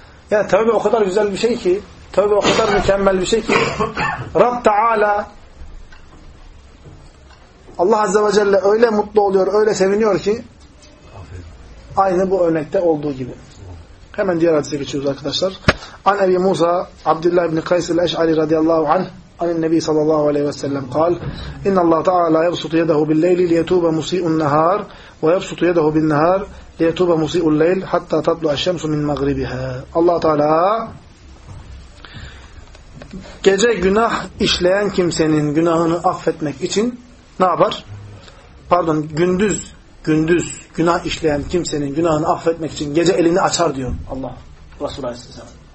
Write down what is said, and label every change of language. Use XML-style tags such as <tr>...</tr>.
<tr>Yani tövbe o kadar güzel bir şey ki, tövbe o kadar mükemmel bir şey ki, Rab Teala Allah Azze ve Celle öyle mutlu oluyor, öyle seviniyor ki aynı bu örnekte olduğu gibi. Hemen diğer hadise geçiyoruz arkadaşlar.</tr> <ar>An Ebi Musa Abdullah ibn Kays el-Eş'ari radıyallahu anh Ali Nebi sallallahu aleyhi ve sellem قال إن الله تعالى يبسط يده بالليل ليتوب مسيء النهار ويبسط يده بالنهار ليتوب مسيء الليل حتى تطلع الشمس من مغربها.</ar> <tr>Allah Teala gece günah işleyen kimsenin günahını affetmek için ne yapar? Pardon, gündüz günah işleyen kimsenin günahını affetmek için gece elini açar diyor Allah Resulü aleyhisselam.</tr>